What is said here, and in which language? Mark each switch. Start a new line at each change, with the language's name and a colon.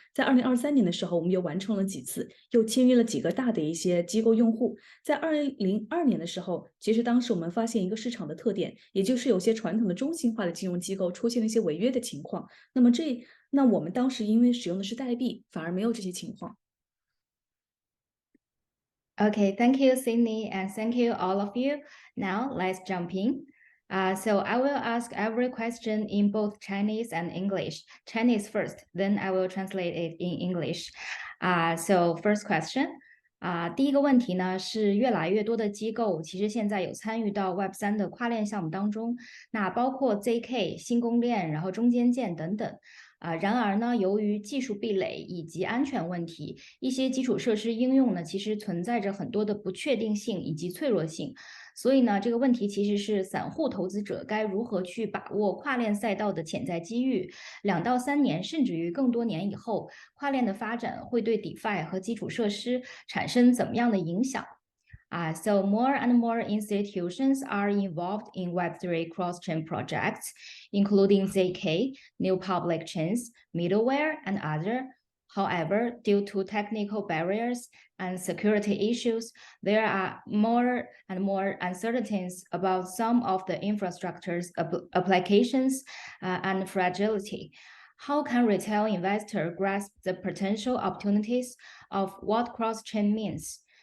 Chinese: 在2023年的时候，我们又完成了几次，又签约了几个大的一些机构用户。在2002年的时候，其实当时我们发现一个市场的特点，也就是有些传统的中心化的金融机构出现了一些违约的情况。那我们当时因为使用的是代币，反而没有这些情况。
English: Okay, thank you, Sidney, and thank you all of you. Now let's jump in. So I will ask every question in both Chinese and English. Chinese first, then I will translate it in English. So first question.
Chinese: 第一个问题呢，是越来越多的机构其实现在有参与到 Web3 的跨链项目当中，那包括 ZK、新公链，然后中间件等等。然而呢，由于技术壁垒以及安全问题，一些基础设施应用呢，其实存在着很多的不确定性以及脆弱性。所以呢，这个问题其实是散户投资者该如何去把握跨链赛道的潜在机遇？2到3年，甚至于更多年以后，跨链的发展会对 DeFi 和基础设施产生怎么样的影响？
English: So more and more institutions are involved in Web3 Crosschain projects, including ZK, new public chains, middleware, and other. However, due to technical barriers and security issues, there are more and more uncertainties about some of the infrastructure's applications and fragility. How can retail investors grasp the potential opportunities of what cross-chain means?